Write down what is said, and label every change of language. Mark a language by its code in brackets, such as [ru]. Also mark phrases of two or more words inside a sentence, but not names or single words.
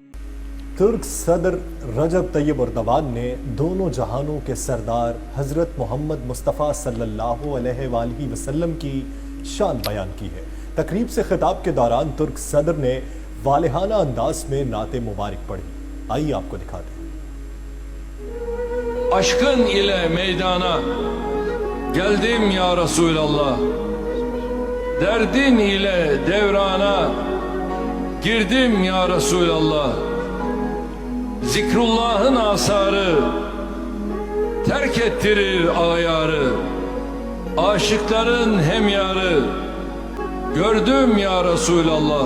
[ur] ترک صدر رجب طیب اردوان نے دونوں جہانوں کے سردار حضرت محمد مصطفیٰ صلی اللہ علیہ وآلہ وسلم کی شان بیان کی ہے۔ تقریب سے خطاب کے دوران ترک صدر نے والہانہ انداز میں نعت مبارک پڑھی۔ آئیے آپ کو دکھاتے ہیں۔ [tr] Aşkın ile meydana geldim [ar] يا رسول الله, [tr] derdin ile devrana girdim [ar] يا رسول الله. [tr] Zikrullah'ın asarı terk ettirir ayarı, aşıkların hemyarı gördüm [ar] يا رسول الله.